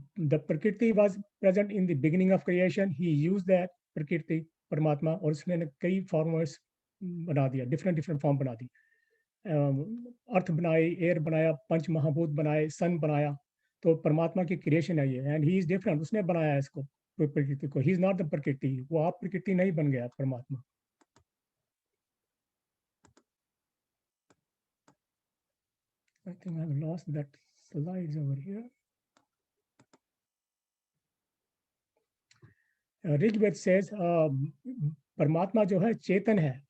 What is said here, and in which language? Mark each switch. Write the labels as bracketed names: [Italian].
[English] The prakriti was present in the beginning of creation. [Hindi] He used that प्रकृति परमात्मा और उसने कई फॉर्म्स बना दिया, different फॉर्म बना दी. अर्थ बनाई, एयर बनाया, पंच महाभूत बनाए, सन बनाया. तो परमात्मा की क्रिएशन है ये. [English] And he is different. [Hindi] उसने बनाया इसको, प्रकृति को. [English] He is not the prakriti. [Hindi] वो आप प्रकृति नहीं बन गया परमात्मा. [English] I think I've lost that slides over here. [Hindi] Rigveda says परमात्मा जो है चेतन है.